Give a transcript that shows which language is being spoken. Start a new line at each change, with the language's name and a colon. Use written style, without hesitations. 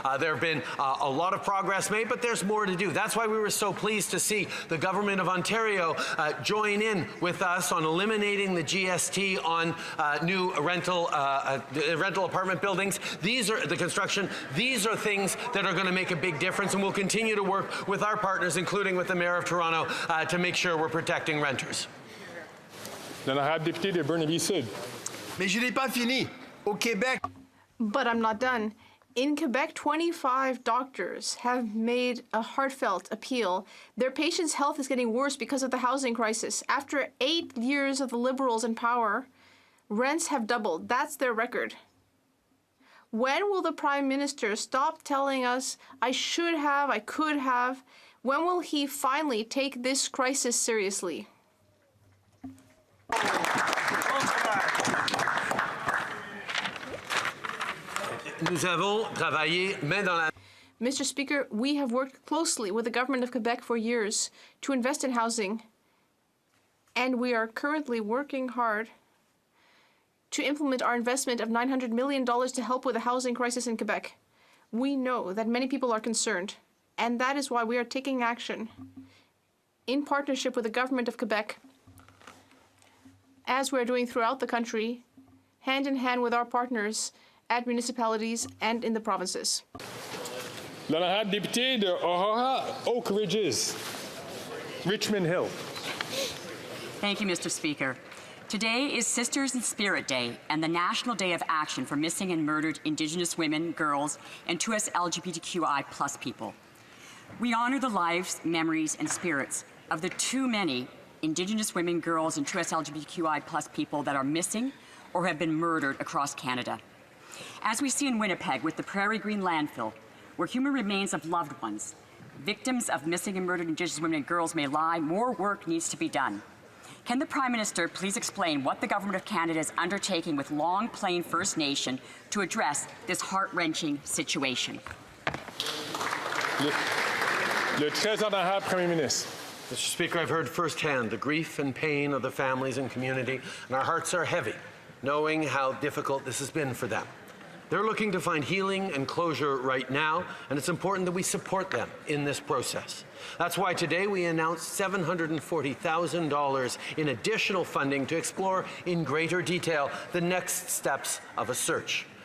English: There have been a lot of progress made, but there's more to do. That's why we were so pleased to see the Government of Ontario join in with us on eliminating the GST on new rental apartment buildings. These are the construction. These are things that are going to make a big difference, and we'll continue to work with our partners, including with the Mayor of Toronto, to make sure we're protecting renters.
French: L'honorable député de Burnaby Sud. Mais je n'ai pas fini. Au Québec.
English: But I'm not done. In Quebec, 25 doctors have made a heartfelt appeal. Their patients' health is getting worse because of the housing crisis. After 8 years of the Liberals in power, rents have doubled. That's their record. When will the Prime Minister stop telling us, I should have, I could have? When will he finally take this crisis seriously?
French: Nous avons travaillé main dans la
English: Mr. Speaker, we have worked closely with the Government of Quebec for years to invest in housing, and we are currently working hard to implement our investment of $900 million to help with the housing crisis in Quebec. We know that many people are concerned, and that is why we are taking action in partnership with the Government of Quebec, as we are doing throughout the country, hand in hand with our partners at municipalities and in the provinces.
French: L'honorable député de Aurora Oak Ridges. Richmond Hill.
English: Thank you, Mr. Speaker. Today is Sisters in Spirit Day and the National Day of Action for Missing and Murdered Indigenous Women, Girls, and 2S LGBTQI+ people. We honor the lives, memories, and spirits of the too many Indigenous women, girls, and 2S LGBTQI+ people that are missing or have been murdered across Canada. As we see in Winnipeg with the Prairie Green landfill, where human remains of loved ones, victims of missing and murdered Indigenous women and girls may lie, more work needs to be done. Can the Prime Minister please explain what the Government of Canada is undertaking with Long Plain First Nation to address this heart-wrenching situation?
French: Le très honorable Premier Ministre.
English: Mr. Speaker, I've heard firsthand the grief and pain of the families and community, and our hearts are heavy, knowing how difficult this has been for them. They're looking to find healing and closure right now, and it's important that we support them in this process. That's why today we announced $740,000 in additional funding to explore in greater detail the next steps of a search.